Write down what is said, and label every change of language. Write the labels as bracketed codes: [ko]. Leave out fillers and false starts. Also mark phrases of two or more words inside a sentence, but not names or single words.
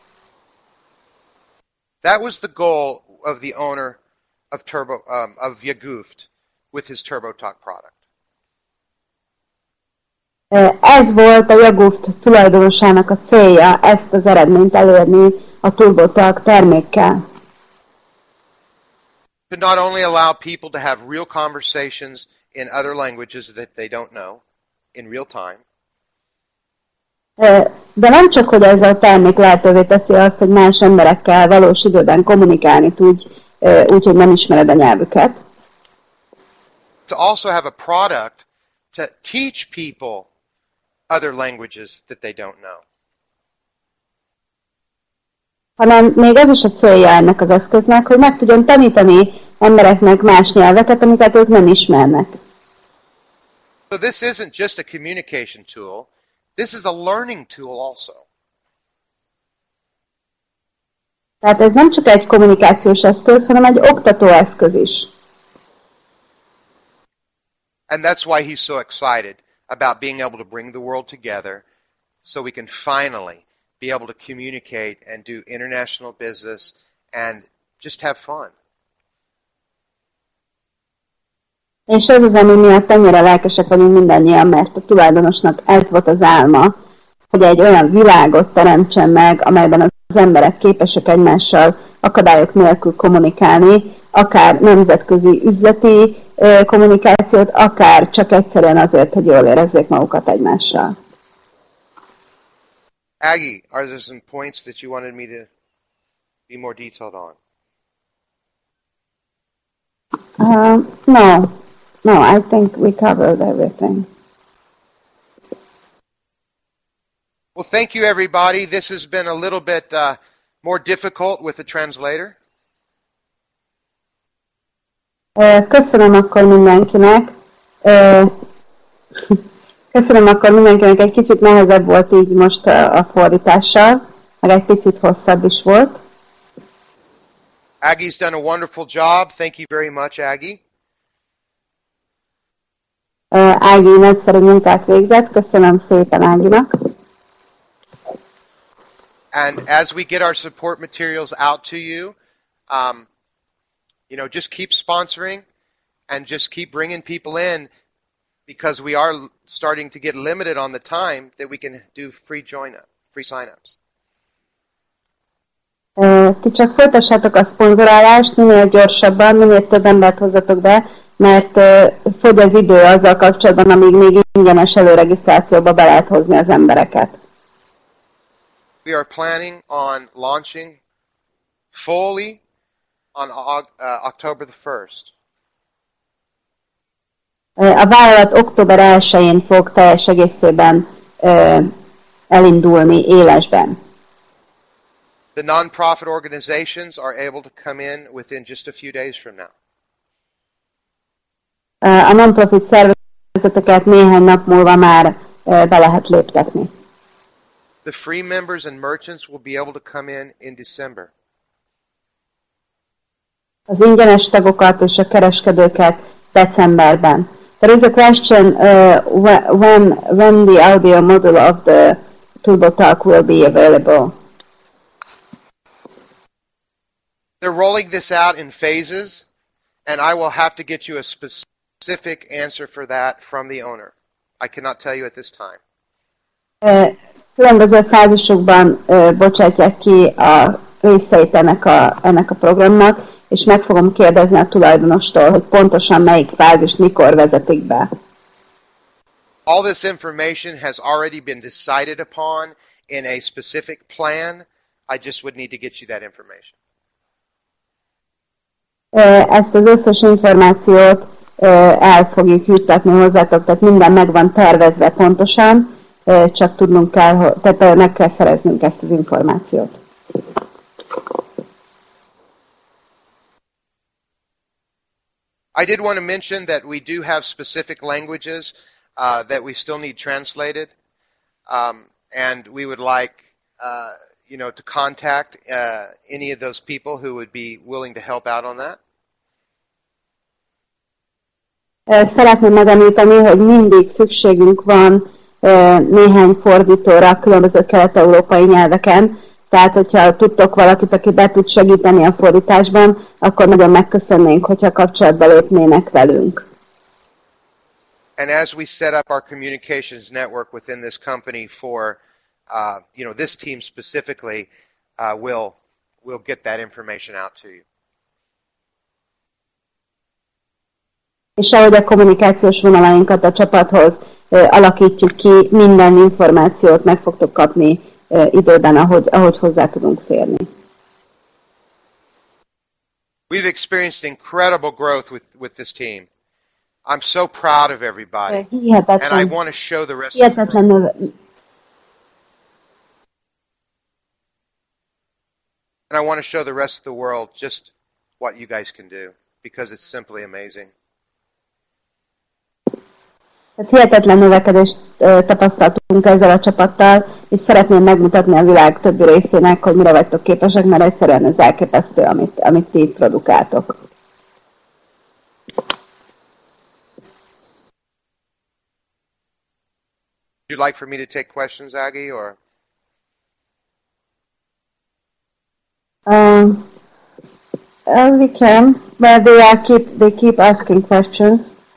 [en] That was the goal of the owner of Yaguft with his TurboTalk product. [hu] Ez volt a Yaguft tulajdonosának a célja, ezt az eredményt elérni a TurboTalk termékkel. [en] To not only allow people to have real conversations in other languages that they don't know in real time. [hu] De nem csak, hogy ez a termék lehetővé teszi azt, hogy más emberekkel valós időben kommunikálni tudj, úgy, hogy nem ismered a nyelvüket. [en] To also have a product to teach people other languages that they don't know. [hu] Hanem még az is a célja ennek az eszköznek, hogy meg tudjon tanítani embereknek más nyelveket, amiket ők nem ismernek. [en] So this isn't just a communication tool, this is a learning tool also. [hu] Tehát ez nem csak egy kommunikációs eszköz, hanem egy oktató eszköz is. [en] And that's why he's so excited about being able to bring the world together so we can finally be able to communicate and do international business and just have fun. [hu] És ez az, ami miatt ennyire lelkesek vagyunk mindannyian, mert a tulajdonosnak ez volt az álma, hogy egy olyan világot teremtsen meg, amelyben az emberek képesek egymással akadályok nélkül kommunikálni, akár nemzetközi üzleti kommunikációt, akár csak egyszerűen azért, hogy jól érezzék magukat egymással. [en] Aggie, are there some points that you wanted me to be more detailed on? No, I think we covered everything. Well, thank you, everybody. This has been a little bit more difficult with the translator. [hu] Köszönöm akkor mindenkinek. Köszönöm akkor mindenkinek. Egy kicsit nehezebb volt így most a fordítással, meg egy picit hosszabb is volt. [en] Aggie's done a wonderful job. Thank you very much, Aggie. [hu] Ági nagyszerű munkát végzett. Köszönöm szépen Áginak. [en] And as we get our support materials out to you, just keep sponsoring and just keep bringing people in, because we are starting to get limited on the time that we can do free sign-ups. [hu] Ti csak folytassátok a szponzorálást, minél gyorsabban, minél több embert hozzatok be, mert fogy az idő azzal kapcsolatban, amíg még ingyenes előregisztrációba be lehet hozni az embereket. [en] We are planning on launching fully on October the 1st. [hu] A vállalat október 1-én fog teljes egészében elindulni élesben. [en] The non-profit organizations are able to come in within just a few days from now. [hu] A non-profit szervezeteket néhány nap múlva már be lehet léptetni. [en] The free members and merchants will be able to come in December. [hu] Az ingyenes tagokat és a kereskedőket decemberben. [en] There is a question when the audio module of the TurboTalk will be available. They're rolling this out in phases, and I will have to get you a specific answer for that from the owner. I cannot tell you at this time. [hu] Különböző fázisokban bocsátják ki a részeit ennek a programnak, és meg fogom kérdezni a tulajdonostól, hogy pontosan melyik fázist mikor vezetik be. [en] All this information has already been decided upon in a specific plan. I just would need to get you that information. [hu] Ezt az összes információt el fogjuk juttatni hozzátok, tehát minden meg van tervezve pontosan, csak tudnunk kell, tehát meg kell szereznünk ezt az információt. [en] I did want to mention that we do have specific languages that we still need translated, and we would like, to contact any of those people who would be willing to help out on that. [hu] Szeretném megemlíteni, hogy mindig szükségünk van néhány fordítóra különböző kelet-európai nyelveken, tehát hogyha tudtok valakit, aki be tud segíteni a fordításban, akkor nagyon megköszönnénk, hogyha kapcsolatba lépnének velünk. [en] And as we set up our communications network within this company for, this team specifically, we'll get that information out to you. [hu] És ahogy a kommunikációs vonalainkat a csapathoz alakítjuk ki, minden információt meg fogtok kapni időben, ahogy hozzá tudunk férni. [en] We've experienced incredible growth with this team. I'm so proud of everybody. And I want to show the rest of the world. And I want to show the rest of the world just what you guys can do, because it's simply amazing. [hu] Hihetetlen növekedést tapasztaltunk ezzel a csapattal, és szeretném megmutatni a világ többi részének, hogy mire vagytok képesek, mert egyszerűen ez elképesztő, amit ti itt produkáltok. [en] Would you like for me to take questions, Aggie, or? We can, but they keep asking questions.